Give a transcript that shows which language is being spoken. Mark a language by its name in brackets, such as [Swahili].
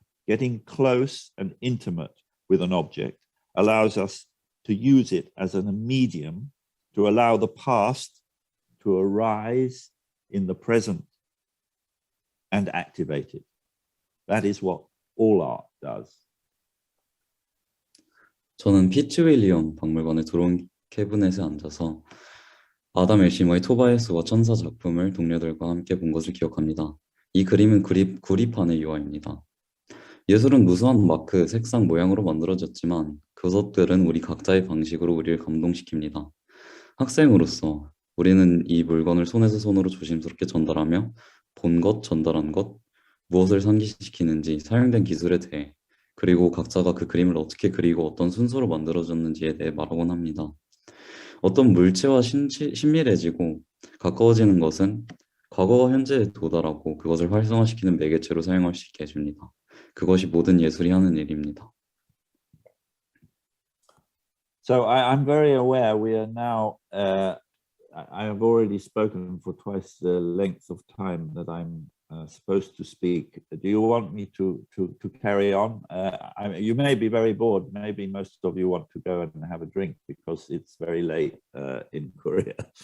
[English] Getting close and intimate with an object allows us to use it as a medium to allow the past to arise in the present and activate it. That is what all art does. [Korean] 저는 피츠윌리엄 박물관의 드론 캐비넷에 앉아서 아담 엘시머의 토바이스와 천사 작품을 동료들과 함께 본 것을 기억합니다. 이 그림은 구리판의 유화입니다. 예술은 무수한 마크, 색상, 모양으로 만들어졌지만 그것들은 우리 각자의 방식으로 우리를 감동시킵니다. 학생으로서 우리는 이 물건을 손에서 손으로 조심스럽게 전달하며 본 것, 전달한 것, 무엇을 상기시키는지, 사용된 기술에 대해, 그리고 각자가 그 그림을 어떻게 그리고 어떤 순서로 만들어졌는지에 대해 말하곤 합니다. 어떤 물체와 친밀해지고 가까워지는 것은 과거와 현재에 도달하고 그것을 활성화시키는 매개체로 사용할 수 있게 해줍니다. 그것이 모든 예술이 하는 일입니다. [English] So I'm very aware we are now, I have already spoken for twice the length of time that I'm supposed to speak. Do you want me to carry on? You may be very bored. Maybe most of you want to go and have a drink because it's very late in Korea.